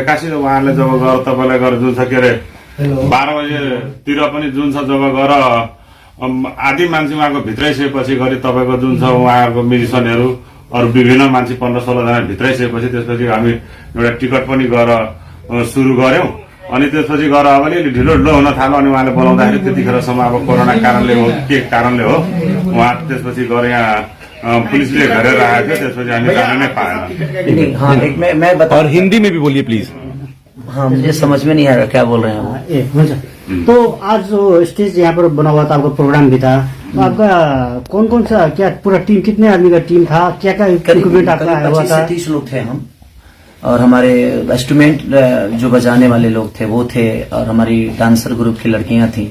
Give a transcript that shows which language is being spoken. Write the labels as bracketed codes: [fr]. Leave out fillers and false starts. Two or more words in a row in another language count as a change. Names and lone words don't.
[ne] एक्कासी उहाँले जब गएर तपाईँलाई गएर जुन छ के अरे 12 बजेतिर पनि जुन छ जब गएर आधी मान्छे उहाँको भित्राइसकेपछि गरी तपाईँको जुन छ उहाँहरूको म्युजिसियनहरू अरू विभिन्न मान्छे 15-16 जना भित्राइसकेपछि त्यसपछि हामी एउटा टिकट पनि गएर सुरु गर्यौं। अनि त्यसपछि गएर अब अलिअलि ढिलो हुन थाल्यो। अनि उहाँले बोलाउँदाखेरि त्यतिखेरसम्म अब कोरोना कारणले हो के कारणले हो उहाँ त्यसपछि गएर यहाँ पुलिसले घेरेर आएको थियो। त्यसपछि हामी जान नै पाएन। [hi] हाँ, मैं बता। और हिंदी में भी बोलिए प्लीज। हाँ, मुझे समझ में नहीं आ रहा क्या बोल रहे हैं वो। तो आज जो स्टेज यहाँ पर बना हुआ था, आपका प्रोग्राम भी था, तो आपका कौन सा क्या पूरा टीम, कितने आदमी का टीम था, क्या इक्विपमेंट आपका आया हुआ था? 30 लोग थे हम, और हमारे इंस्ट्रूमेंट जो बजाने वाले लोग थे वो थे, और हमारी डांसर ग्रुप की लड़कियां थी।